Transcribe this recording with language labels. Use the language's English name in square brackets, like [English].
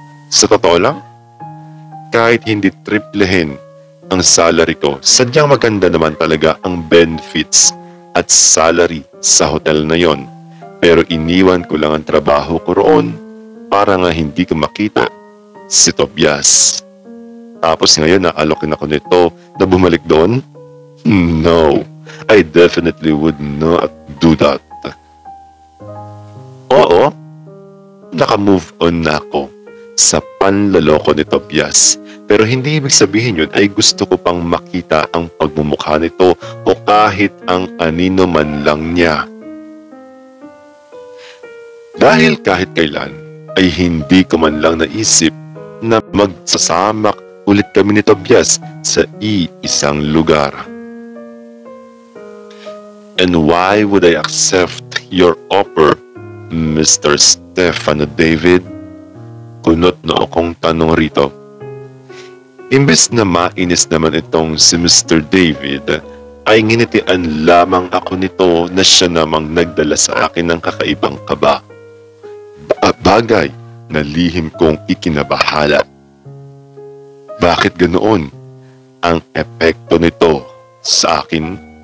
[Filipino] Sa totoo lang, kahit hindi triplehin ang salary ko, sadyang maganda naman talaga ang benefits at salary sa hotel na yon. Pero iniwan ko lang ang trabaho ko roon para nga hindi ko makita si Tobias. Tapos ngayon naalokin ako nito na bumalik doon? [English] No, I definitely would not do that. [Filipino] Oo, naka-move on na ako sa panloloko ni Tobias. Pero hindi ibig sabihin yun ay gusto ko pang makita ang pagmumukha nito o kahit ang anino man lang niya. Dahil kahit kailan ay hindi ko man lang naisip na magsasamak ulit kami ni Tobias sa iisang lugar. [English] And why would I accept your offer, Mr. Stefano David? [Filipino] Kunot na akong tanong rito. Imbes na mainis naman itong si Mr. David, ay nginitian lamang ako nito na siya namang nagdala sa akin ng kakaibang kaba. Bagay na lihim kong ikinabahala. Bakit ganoon ang epekto nito sa akin?